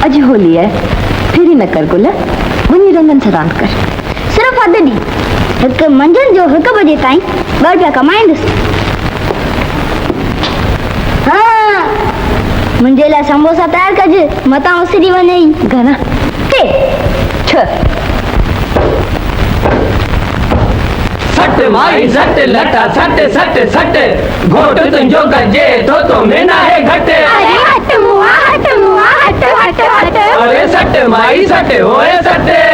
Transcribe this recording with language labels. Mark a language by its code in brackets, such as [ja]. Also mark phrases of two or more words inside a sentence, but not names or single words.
[sd] अॼु होली आहे फिरी न कर गुल वञी रंगनि सां रांदि कर सिर्फ़ु अधु ॾींहुं हिकु मंझंदि जो 1 बजे ताईं 2 रुपया कमाईंदुसि हा मुंहिंजे लाइ समोसा तयारु कजे मतां उसिरी वञे ई घणा टे 6 सट माई सट लटा सट सट सट घोट तुंहिंजो गजे तो में ना है घट अरे हट मुआ हट अरे सट माई सट होए सट